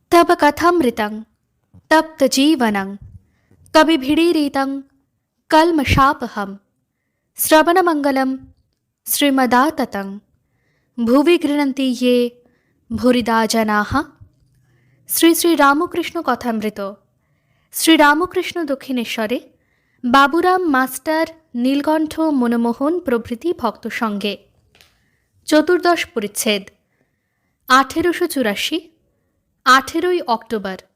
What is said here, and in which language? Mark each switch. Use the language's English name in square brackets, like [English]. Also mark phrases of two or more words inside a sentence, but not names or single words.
[Sanskrit] तब कथमृतं तप्तजीवनं कविभिरीरितं कल्मषापहं श्रवणमङ्गलं श्रीमदाततं भुवि गृह्णन्ति ये भूरिदा जनाः। [Bangla] শ্রী শ্রী রামকৃষ্ণ কথামৃত। শ্রীরামকৃষ্ণ দক্ষিণেশ্বরে বাবুরাম মাস্টার, নীলকণ্ঠ, মনমোহন প্রভৃতি ভক্ত সঙ্গে। চতুর্দশ পরিচ্ছেদ। 1884, 18ই অক্টোবর।